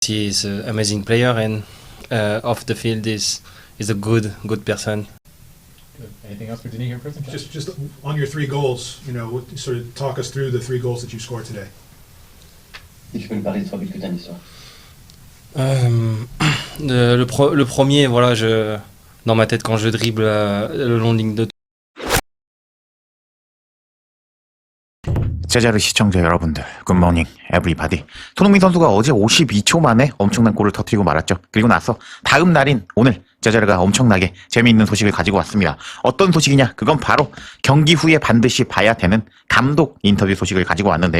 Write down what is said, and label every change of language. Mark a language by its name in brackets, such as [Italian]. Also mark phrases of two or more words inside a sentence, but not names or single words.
[English] He is an amazing player and off the field is a good person. Good. Anything else for Denis here, President? Just on your 3 goals, sort of talk us through the 3 goals that you scored today. [French] Et tu peux nous parler des 3 buts que tu as mis ce soir. Le premier, voilà, dans ma tête quand je dribble le long de ligne de [Korean] 제자르 시청자 여러분들, [English] good morning everybody. [Korean] 손흥민 선수가 어제 52초 만에 엄청난 골을 터뜨리고 말았죠. 그리고 나서 다음 날인 오늘 제자르가 엄청나게 재미있는 소식을 가지고 왔습니다. 어떤 소식이냐? 그건 바로 경기 후에 반드시 봐야 되는 감독 인터뷰 소식을 가지고 왔는데요.